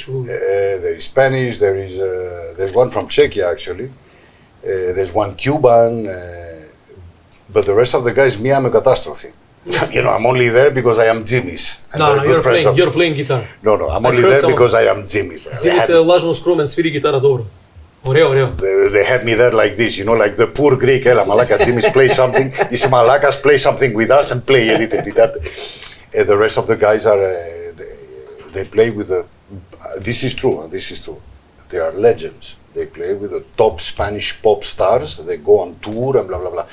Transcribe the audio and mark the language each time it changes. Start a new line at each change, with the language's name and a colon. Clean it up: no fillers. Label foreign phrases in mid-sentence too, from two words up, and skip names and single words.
English: There is Spanish. There's one from Czechia actually. There's one Cuban. But the rest of the guys, me, I'm a catastrophe. You know, I'm only there because I am Dzimis. No, you're playing guitar. No, I'm only there because I am Dzimis.
Macedonian: Dzimis е лажно скромен, свири гитара добро.
Greek: Ωραίο.
English: They had me there like this, you know, like the poor Greek.
Greek: Έλα, μαλάκα,
English: Dzimis, play something.
Greek: Είσαι μαλάκας,
English: play something with us and play a little bit. The rest of the guys are, they play with the, this is true. They are legends. They play with the top Spanish pop stars. They go on tour and blah, blah, blah.